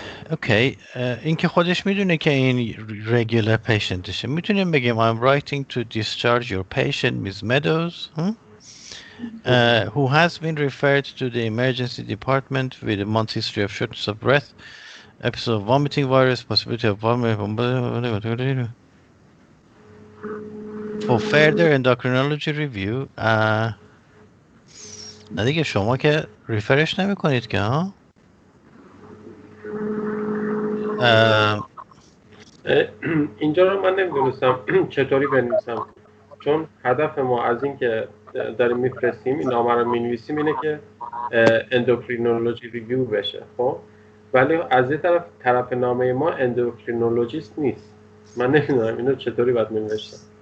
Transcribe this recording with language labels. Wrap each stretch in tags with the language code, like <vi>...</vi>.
<fa>اوکی این که خودش میدونه که این regular patientشه میتونیم بگیم</fa> <en>I'm writing to discharge your patient Ms. Meadows who has been referred to the emergency department with a month's history of shortness of breath episode of vomiting virus possibility of vomiting for further endocrinology review</en> <fa>نه دیگه شما که ریفرش نمی کنید که ها اینجا رو من نمیدونستم چطوری بنویسم چون هدف ما از این که داریم میفرستیم این نامه رو مینویسیم اینه که اندوکرینولوژی ریویو بشه خب ولی از یه طرف نامه ما اندوکرینولوژیست نیست من نمیدونم اینو چطوری باید مینوشتم.</fa>